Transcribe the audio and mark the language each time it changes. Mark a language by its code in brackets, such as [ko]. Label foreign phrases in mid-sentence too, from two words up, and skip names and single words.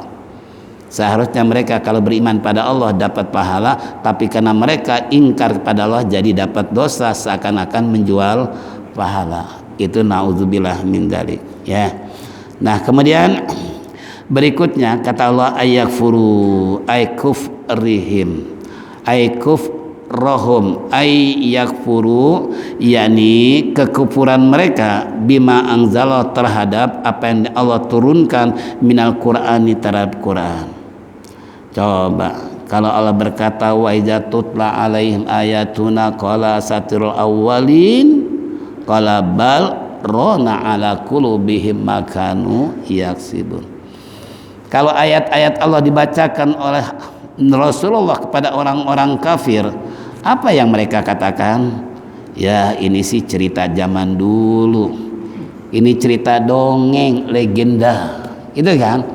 [id] Seharusnya mereka kalau beriman pada Allah dapat pahala, tapi karena mereka ingkar kepada Allah jadi dapat dosa, seakan-akan menjual pahala. Itu [ar] نعوذ بالله من ذلك, [id] ya. Nah kemudian berikutnya kata Allah [ar] أيكفر أيكفرهم أيكفرهم أيكفر, [id] yakni kekufuran mereka [ar] بما أنزل, [id] terhadap apa yang Allah turunkan [ar] من القرآن, [id] terhadap Quran. Coba kalau Allah berkata [ar] وإذا تتلى عليهم آياتنا قال أساطير الأولين قال بل ران على قلوبهم ما كانوا يكسبون. [id] Kalau ayat-ayat Allah dibacakan oleh Rasulullah kepada orang-orang kafir, apa yang mereka katakan? Ya ini sih cerita zaman dulu, ini cerita dongeng, legenda, itu kan?